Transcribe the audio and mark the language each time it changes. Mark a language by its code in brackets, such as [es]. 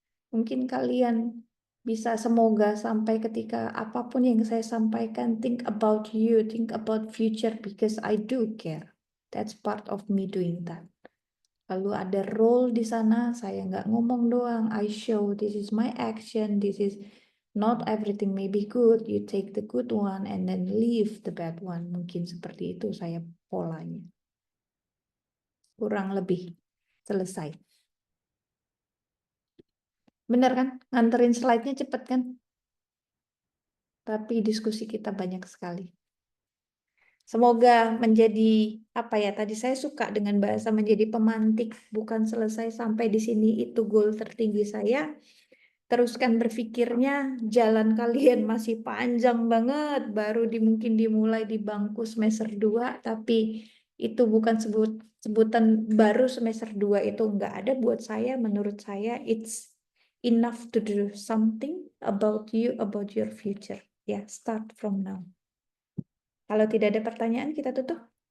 [id] Mungkin kalian bisa semoga sampai ketika apapun yang saya sampaikan, [en] think about you, think about future because I do care. That's part of me doing that. [id] Lalu ada role di sana, saya nggak ngomong doang, [en] I show this is my action, this is not everything may be good, you take the good one and then leave the bad one. [id] Mungkin seperti itu saya polanya. Kurang lebih selesai. Benar kan? Nganterin slide-nya cepet kan? Tapi diskusi kita banyak sekali. Semoga menjadi apa ya, tadi saya suka dengan bahasa menjadi pemantik, bukan selesai sampai di sini itu goal tertinggi saya. Teruskan berpikirnya, jalan kalian masih panjang banget, baru mungkin dimulai di bangku semester 2, tapi itu bukan sebutan baru semester 2 itu enggak ada buat saya. Menurut saya [en] it's enough to do something about you, about your future. [id] Ya, [en] start from now. [id] Kalau tidak ada pertanyaan, kita tutup.